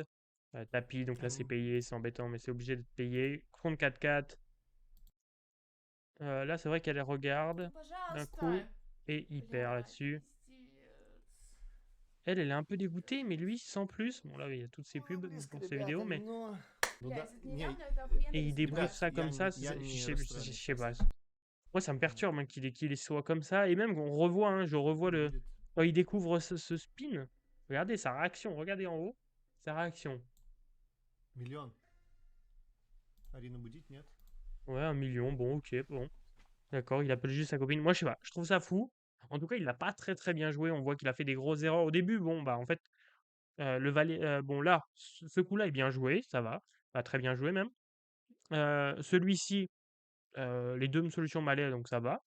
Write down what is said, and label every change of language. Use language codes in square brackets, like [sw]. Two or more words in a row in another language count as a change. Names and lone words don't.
[fr] Tapis, donc là c'est payé, c'est embêtant, mais c'est obligé d'être payé. Contre 4-4. Là, c'est vrai qu'elle regarde d'un coup [ru] Пожалуйста. [fr] et il perd [ru] Бля, [fr] là-dessus. [ru] пиздец. [fr] Elle est un peu dégoûtée, mais lui, sans plus. Bon, là, il y a toutes ses pubs [ru] Близко, [fr] pour ses [ru] ребята, [fr] vidéos, mais. [ru] но... Ну Бля, да, если это не, нереально, это охуенно, [fr] Et il [ru] если [fr] débriefe [ru] ребят, [fr] ça [ru] я [fr] comme ça. [ru] я не [fr] Je [ru] расстроенный [fr] sais pas. [ru] сейчас. [fr] Moi, ça me perturbe hein, qu'il soit comme ça. Et même, on revoit, hein, je revois le. [ru] Будет [fr] Quand il découvre ce spin, regardez sa réaction. Regardez en haut. Sa réaction. [ru] миллион. Арину будить, нет? [fr] Ouais, 1 million. Bon, ok, bon. D'accord, il appelle juste sa copine. Moi, je sais pas, je trouve ça fou. En tout cas, il l'a pas très très bien joué. On voit qu'il a fait des grosses erreurs au début. Bon, bah en fait, le valet, bon là, ce coup-là est bien joué, ça va, pas très bien joué même. Celui-ci, les deux solutions m'allaient, donc ça va.